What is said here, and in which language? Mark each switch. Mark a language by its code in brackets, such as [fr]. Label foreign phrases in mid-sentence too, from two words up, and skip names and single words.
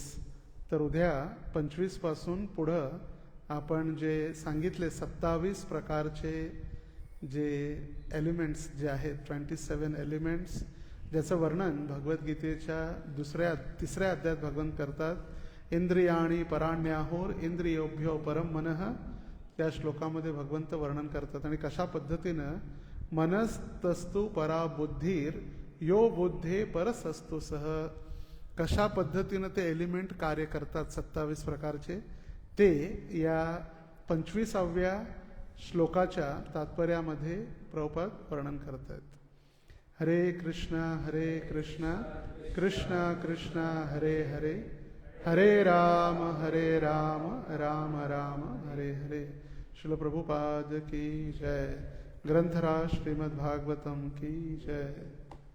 [mr] तर उद्या 25 पासून पुढं आपण जे सांगितले 27 प्रकारचे जे एलिमेंट्स जे आहेत, 27 एलिमेंट्स, ज्याचं वर्णन भगवद्गीतेच्या तिसऱ्या अध्यायात भगवंत करतात. [sa] इंद्रियाणी पराण्याहोर इंद्रियोभ्यो परम मनः, [mr] त्या श्लोकामध्ये भगवंत वर्णन करतात. आणि कशा पद्धतीनं [sa] मनस्तस्तु परा बुद्धीर यो बुद्धे परसस्तु सह, [mr] कशा पद्धतीनं ते एलिमेंट कार्य करतात 27 प्रकारचे, ते या 25व्या श्लोकाच्या तात्पर्यामध्ये प्रभुपाद वर्णन करत आहेत. [sa] हरे कृष्णा कृष्णा कृष्णा हरे हरे, हरे राम राम राम हरे हरे। [hi] श्रील प्रभुपाद की जय। ग्रंथराज श्रीमद् भागवतम की जय।